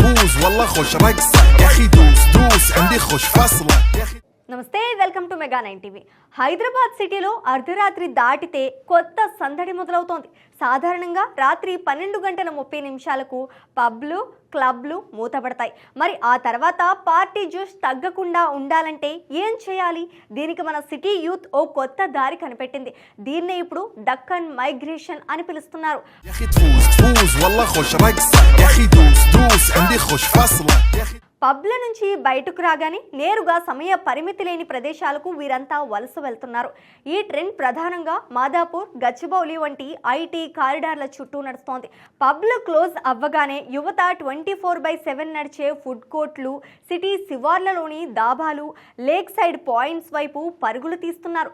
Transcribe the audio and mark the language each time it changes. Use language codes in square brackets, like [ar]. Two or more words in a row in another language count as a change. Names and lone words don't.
[ar] تفوز والله خوش رقصة يا اخي دوس عندي خوش فصلة يا اخي. [te] నమస్తే, [en] welcome to [te] మెగా 9 టీవీ. హైదరాబాద్ సిటీలో అర్ధరాత్రి దాటితే కొత్త సందడి మొదలవుతోంది. సాధారణంగా రాత్రి 12:30 పబ్లు, క్లబ్లు మూతపడతాయి. మరి ఆ తర్వాత పార్టీ జోష్ తగ్గకుండా ఉండాలంటే ఏం చేయాలి? దీనికి మన సిటీ యూత్ ఓ కొత్త దారి కనిపెట్టింది. దీన్నే ఇప్పుడు డక్కన్ మైగ్రేషన్ అని పిలుస్తున్నారు. [ar] يا اخي تفوز والله خوش رقصة يا اخي دوس عندي خوش فصلة يا اخي. [te] పబ్ల నుంచి బయటకు రాగానే నేరుగా సమయ పరిమితి లేని ప్రదేశాలకు వీరంతా వలస వెళ్తున్నారు. ఈ ట్రెండ్ ప్రధానంగా మాదాపూర్, గచ్చిబౌలి వంటి ఐటీ కారిడార్ల చుట్టూ నడుస్తోంది. పబ్లు క్లోజ్ అవ్వగానే యువత 24/7 నడిచే ఫుడ్ కోర్ట్లు, సిటీ శివార్లలోని దాబాలు, [en] lake side points [te] వైపు పరుగులు తీస్తున్నారు.